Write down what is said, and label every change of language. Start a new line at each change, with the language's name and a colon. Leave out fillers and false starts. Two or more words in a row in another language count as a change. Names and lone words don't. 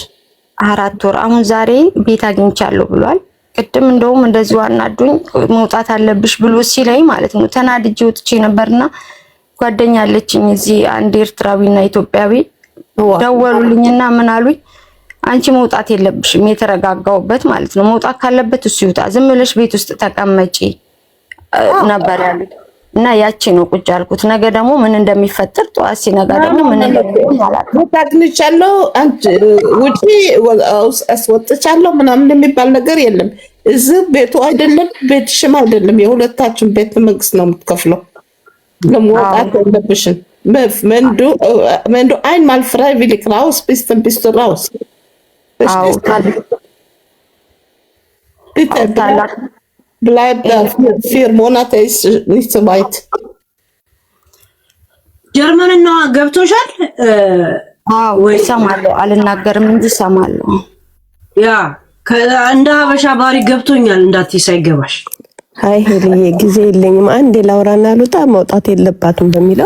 Amharic: 4 ወር አሁን ዛሬ ቤት አግኝቻለሁ ብሏል። ቅድም እንደውም እንደዚህ አናዱኝ መውጣት አለብሽ ብሎ ሲለኝ ማለት ነው ተናድጄ ወጥቼ ነበርና ጓደኛ አለችኝ እዚህ አንድ ኤርትራዊና ኢትዮጵያዊ ደወሉልኝና ምን አሉኝ፣ አንቺ መውጣት የለብሽም የተረጋጋውበት ማለት ነው። መውጣት ካለበት እሱ ይውጣ፣ ዝም ብለሽ ቤት ውስጥ ተቀመጪ ነበር ያሉት። እና ያቺ ነው ቁጭ ያልኩት። ነገ ደግሞ ምን እንደሚፈጠር ጠዋት ሲነጋ ደግሞ ምን እንደሚሆን አላውቅም። ታግኝቻለሁ አንቺ ውጪ አስወጥቻለሁ ምናምን የሚባል ነገር የለም። እዚህ ቤቱ አይደለም ቤትሽም አይደለም፣ የሁለታችን ቤት መንግስት ነው የምትከፍለው። ለመውጣት የለብሽም።
German: Men du einmal freiwillig raus bist, dann bist du raus. Bitte, bleib da. 4 Monate ist nicht so weit.
Amharic: ጀርመንና ገብቶሻል? ወይ ሰማለሁ፣ አልናገርም እንጂ ሰማለሁ። ያ እንደ ሀበሻ ባሪ ገብቶኛል እንዳትይ ሳይገባሽ። አይ ሄልዬ ጊዜ የለኝም። አንዴ ላውራና ልውጣ። መውጣት የለባትም በሚለው